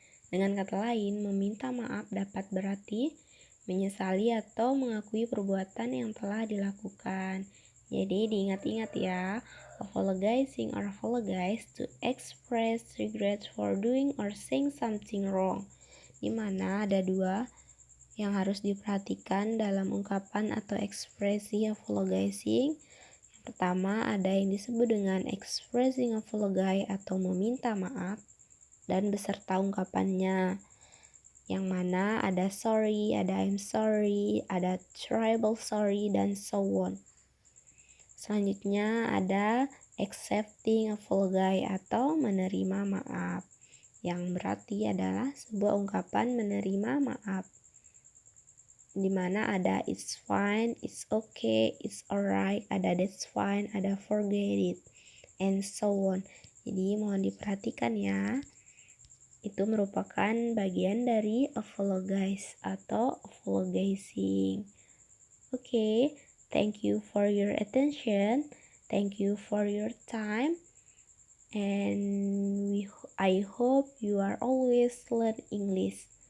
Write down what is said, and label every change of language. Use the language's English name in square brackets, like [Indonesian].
[Indonesian] Dengan kata lain, meminta maaf dapat berarti menyesali atau mengakui perbuatan yang telah dilakukan. Jadi diingat-ingat ya, [English] apologizing or apologize to express regret for doing or saying something wrong. [Indonesian] Dimana ada dua yang harus diperhatikan dalam ungkapan atau ekspresi apologizing. Yang pertama ada yang disebut dengan expressing apology atau meminta maaf dan beserta ungkapannya. Yang mana ada sorry, ada [English] I'm sorry, [Indonesian] ada [English] terrible sorry, [Indonesian] dan [English] so on. [Indonesian] Selanjutnya ada accepting apology atau menerima maaf, yang berarti adalah sebuah ungkapan menerima maaf, dimana ada [English] it's fine, it's okay, it's alright, [Indonesian] ada [English] that's fine, [Indonesian] ada [English] forget it, and so on. [Indonesian] Jadi mohon diperhatikan ya, itu merupakan bagian dari apologize atau apologizing. [English] Okay. Thank you for your attention. Thank you for your time. And I hope you are always learn English.